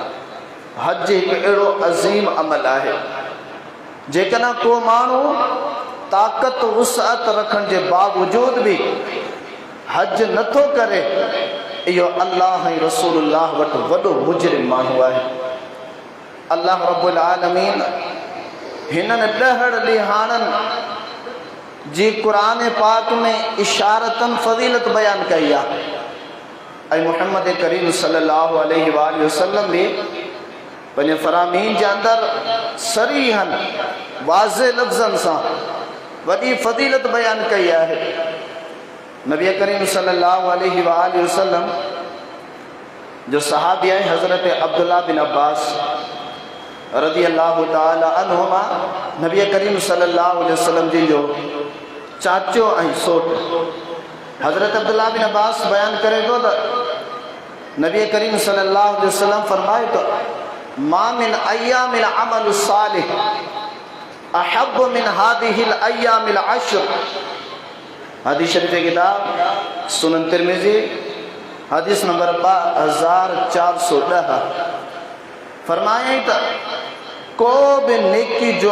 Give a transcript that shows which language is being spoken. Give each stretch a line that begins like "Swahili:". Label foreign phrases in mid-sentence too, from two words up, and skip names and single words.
Sindhi: हज हिकु अहिड़ो अज़ीम अमल आहे, जेकॾहिं को माण्हू ताक़त वुसअत रखण जे बावजूद भी हज नथो करे, इहो अल्लाह ऐं रसूलुल्लाह वटि वॾो मुजरिम माण्हू आहे।
Arabic: الله رب العالمين
Sindhi: हिननि 10 ॾिहाड़नि जी क़ुरान पाक में इशारतन फज़ीलत बयान कई आहे। ऐं मुहम्मद करीम
Arabic: صلى الله عليه وسلم
Sindhi: बि पंहिंजे फरामीन जे अंदरि सरीहन वाज़े लफ़्ज़नि सां वॾी फ़ज़ीलत बयानु कई आहे। नबी करीम
Arabic: صلى الله عليه وسلم
Sindhi: जो सहाबी आहे हज़रत अब्दुल्ला बिन अब्बास
Arabic: رضي الله تعالى عنهما,
Sindhi: नबी करीम
Arabic: صلى الله عليه وسلم
Sindhi: जी जो चाचो ऐं सोट हज़रत अब्दुल्ला बिन अब्बास बयानु करे थो त नबी करीम
Arabic: صلى الله عليه وسلم
Sindhi: फरमाए तो
Arabic: ما من أيام العمل الصالح أحب من هذه الأيام العشر.
Sindhi: हदीस शरीफ किताब सुनन तिरमिज़ी हदीस नंबर 2410 फरमाए त को बि नेकी जो